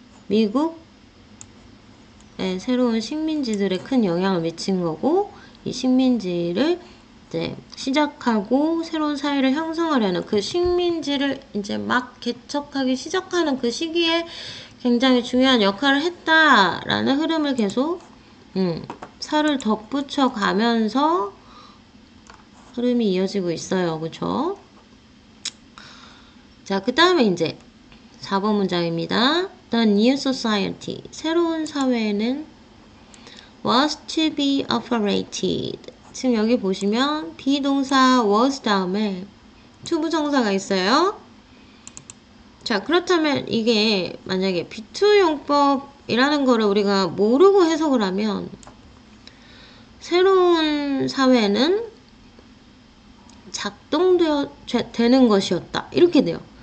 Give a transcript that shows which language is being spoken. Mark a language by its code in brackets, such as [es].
[ko] 미국 새로운 식민지들에 큰 영향을 미친 거고, 이 식민지를 이제 시작하고 새로운 사회를 형성하려는 그 식민지를 이제 막 개척하기 시작하는 그 시기에 굉장히 중요한 역할을 했다라는 흐름을 계속 살을 덧붙여 가면서 흐름이 이어지고 있어요. 그쵸? 자, 그 다음에 이제 4번 문장입니다. [en] The new society, [ko] 새로운 사회는 [en] was to be operated. [ko] 지금 여기 보시면 비동사 was 다음에 투부정사가 있어요. 자, 그렇다면 이게 만약에 비투용법이라는 거를 우리가 모르고 해석을 하면 새로운 사회는 작동되는 것이었다. 이렇게 돼요.